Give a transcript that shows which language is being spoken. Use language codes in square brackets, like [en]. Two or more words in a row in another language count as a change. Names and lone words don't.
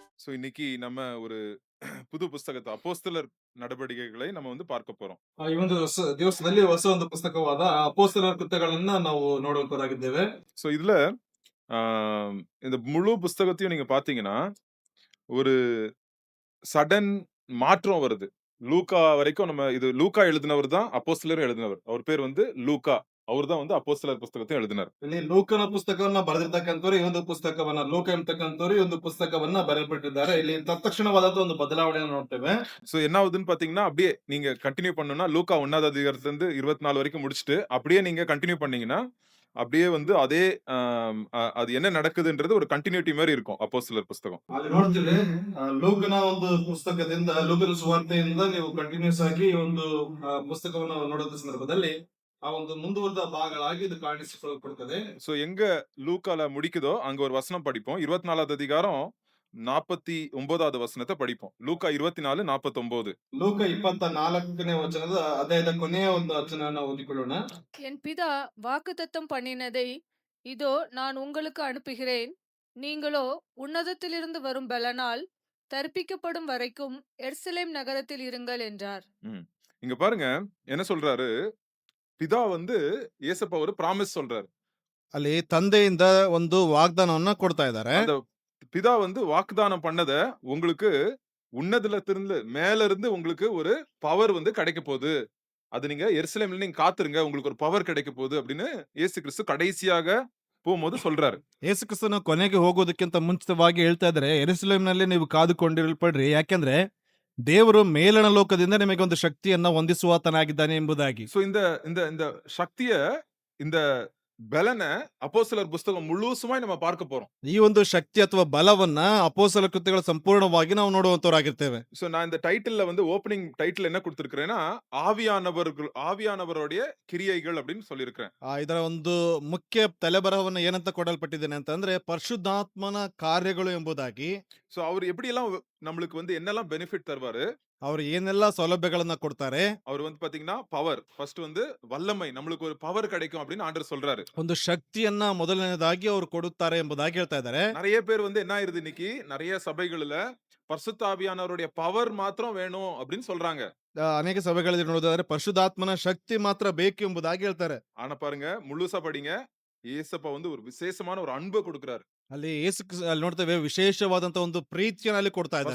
[ta] இன்னைக்கு நம்ம ஒரு புது புஸ்தகத்த அப்போஸ்தலர் நடவடிக்கைகளை நம்ம வந்து பார்க்க போறோம். [kn] ಈ ಒಂದು ದಿವಸದಲ್ಲಿ ಹೊಸ ಒಂದು ಪುಸ್ತಕವಾದ ಅಪೊಸ್ತಲರ ಕೃತ್ಯಗಳನ್ನ ನಾವು ನೋಡುವಂತವರಾಗಿದ್ದೇವೆ. [ta] இதுல ஆ இந்த முழு புஸ்தகத்தையும் நீங்க பார்த்தீங்கன்னா, ஒரு சடன் மாற்றம் வருது. லூக்கா வரைக்கும் லூக்கா எழுதினவர் தான் அப்போஸ்தலரும் எழுதினவர். அவர் பேர் வந்து லூக்கா. அவர் தான் வந்து அப்போஸ்தலர் புஸ்தகத்தையும் எழுதினார். [kn] ಇಲ್ಲಿ ಲೂಕನ ಪುಸ್ತಕವನ್ನ ಬರೆದಿರ್ತಕ್ಕಂಥವ್ರು ಈ ಒಂದು ಪುಸ್ತಕವನ್ನ ಲೂಕ ಎಂಬತಕ್ಕಂಥವ್ರು ಈ ಒಂದು ಪುಸ್ತಕವನ್ನ ಬರೆಯಲ್ಪಟ್ಟಿದ್ದಾರೆ. ಇಲ್ಲಿ ತತ್ಕ್ಷಣವಾದಂತಹ ಒಂದು ಬದಲಾವಣೆಯನ್ನು ನೋಡ್ತೇವೆ. [ta] என்ன ஆகுதுன்னு பார்த்தீங்கன்னா, அப்படியே நீங்க கன்டின்யூ பண்ணணும்னா, லூக்கா 1வது அதிகாரத்திலிருந்து 24 வரைக்கும் முடிச்சுட்டு, அப்படியே நீங்க கன்டின்யூ பண்ணீங்கன்னா, அப்படியே வந்து அதே அது என்ன நடக்குதுன்றது ஒரு கன்டின்யூட்டி மாரி இருக்கும் அப்போஸ்தலர் புஸ்தகம். [kn] ಅಲ್ಲಿ ನೋಡ್ತೀವಿ ಲೂಕನ ಒಂದು ಪುಸ್ತಕದಿಂದ ಲೂಕನ ಸುವಾರ್ತೆಯಿಂದ ನೀವು ಕಂಟಿನ್ಯೂಸ್ ಆಗಿ ಈ ಒಂದು ಪುಸ್ತಕವನ್ನು ನೋಡುವ ಸಂದರ್ಭದಲ್ಲಿ ಆ ಒಂದು ಮುಂದುವರೆದ ಭಾಗಗಳಾಗಿ ಇದು ಕಾಣಿಸಿಕೊಳ್ಳಲ್ಪಡುತ್ತದೆ. [ta] எங்க லூக்கால முடிக்குதோ, அங்க ஒரு வசனம் படிப்போம். 24வது அதிகாரம் 49வது வசனத்த படிப்போம். லூக்கா 24, 49. [kn] ಲೂಕ 24ನೇ ವಚನದ ಅಧ್ಯಾಯದ ಕೊನೆಯ ಒಂದು ವಚನವನ್ನು ಓದಿಕೊಳ್ಳೋಣ. [ta] என் பிதா வாக்குத்தத்தம் பண்ணினதை இதோ நான் உங்களுக்கு அனுப்புகிறேன். நீங்களோ உன்னதத்திலிருந்து வரும் பலனால் தரிப்பிக்கப்படும் வரைக்கும் எருசலேம் நகரத்தில் இருங்கள் என்றார். ம். இங்க பாருங்க, என்ன சொல்றாரு? பிதா வந்து இயேசப்பா ஒரு பிராமிஸ் சொல்றாரு. [kn] ಅಲ್ಲಿ ತಂದೆಯಿಂದ ಒಂದು ವಾಗ್ದಾನವನ್ನ ಕೊಡ್ತಾ ಇದ್ದಾರೆ. [ta] அந்த பிதா வந்து வாக்குதானம் பண்ணத உங்களுக்கு உன்னதத்திலிருந்து மேல இருந்து உங்களுக்கு ஒரு பவர் வந்து கிடைக்க போகுது. அது நீங்க எருசலேம்ல நீங்க காத்துருங்க. உங்களுக்கு ஒரு பவர் கிடைக்க போகுது அப்படின்னு இயேசு கிறிஸ்து கடைசியாக போம்போது சொல்றாரு. [kn] ಯೇಸು ಕ್ರಿಸ್ತನು ಕೊನೆಗೆ ಹೋಗೋದಕ್ಕಿಂತ ಮುಂಚಿತವಾಗಿ ಹೇಳ್ತಾ ಇದ್ದಾರೆ, ಯೆರೂಸಲೇಮಿನಲ್ಲಿ ನೀವು ಕಾದುಕೊಂಡಿರಲ್ಪಡ್ರಿ, ಯಾಕೆಂದ್ರೆ ದೇವರು ಮೇಲಣ ಲೋಕದಿಂದ ನಿಮಗೆ ಒಂದು ಶಕ್ತಿಯನ್ನ ಹೊಂದಿಸುವಾತನಾಗಿದ್ದಾನೆ ಎಂಬುದಾಗಿ. [ta] இந்த இந்த இந்த சக்திய, இந்த பலன அப்போஸ்தலர் புஸ்தகம் முழுசுமாய் நம்ம பார்க்க போறோம். [kn] ಈ ಒಂದು ಶಕ್ತಿ ಅಥವಾ ಬಲವನ್ನ ಅಪೊಸ್ತಲ ಕೃತ್ಯಗಳ ಸಂಪೂರ್ಣವಾಗಿ ನಾವು ನೋಡುವಂತವರಾಗಿರ್ತೇವೆ. [ta] நான் இந்த டைட்டில்ல வந்து [en] opening title [ta] என்ன குடுத்திருக்கிறேன்னா, ஆவியானவருடைய கிரியைகள் அப்படின்னு சொல்லியிருக்கிறேன். [kn] ಇದರ ಒಂದು ಮುಖ್ಯ ತಲೆಬರಹವನ್ನ ಏನಂತ ಕೊಡಲ್ಪಟ್ಟಿದ್ದೇನೆ ಅಂತಂದ್ರೆ ಪರಿಶುದ್ಧಾತ್ಮನ ಕಾರ್ಯಗಳು ಎಂಬುದಾಗಿ. [ta] அவர் எப்படியெல்லாம் நம்மளுக்கு வந்து என்னெல்லாம் பெனிஃபிட் தருவாரு? [kn] ಅವರು ಏನೆಲ್ಲ ಸೌಲಭ್ಯಗಳನ್ನ ಕೊಡ್ತಾರೆ. [ta] அவர் வந்து பாத்தீங்கன்னா பவர். ஃபர்ஸ்ட் வந்து வல்லமை. நம்மளுக்கு ஒரு பவர் கிடைக்கும் அப்படின்னு ஆண்டவர் சொல்றாரு. [kn] ಒಂದು ಶಕ್ತಿಯನ್ನ ಮೊದಲನೇದಾಗಿ ಅವರು ಕೊಡುತ್ತಾರೆ ಎಂಬುದಾಗಿ ಹೇಳ್ತಾ ಇದ್ದಾರೆ. [ta] நிறைய பேர் வந்து என்ன ஆயிருது இன்னைக்கு நிறைய சபைகள்ல பரிசுத்த ஆவியானவருடைய பவர் மாத்திரம் வேணும் அப்படின்னு சொல்றாங்க. [kn] ಅನೇಕ ಸಭೆಗಳಲ್ಲಿ ನೋಡೋದಾದ್ರೆ ಪರಿಶುದ್ಧಾತ್ಮನ ಶಕ್ತಿ ಮಾತ್ರ ಬೇಕು ಎಂಬುದಾಗಿ ಹೇಳ್ತಾರೆ. [ta] ஆனா பாருங்க, முழுசா படிங்க. இயேசப்பா வந்து ஒரு விசேஷமான ஒரு அன்பை கொடுக்கிறாரு. [kn] ಅಲ್ಲಿ ಅಲ್ಲಿ ನೋಡ್ತೇವೆ ವಿಶೇಷವಾದಂತ ಒಂದು ಪ್ರೀತಿಯನ್ನು ಅಲ್ಲಿ ಕೊಡ್ತಾ ಇದ್ದಾರೆ.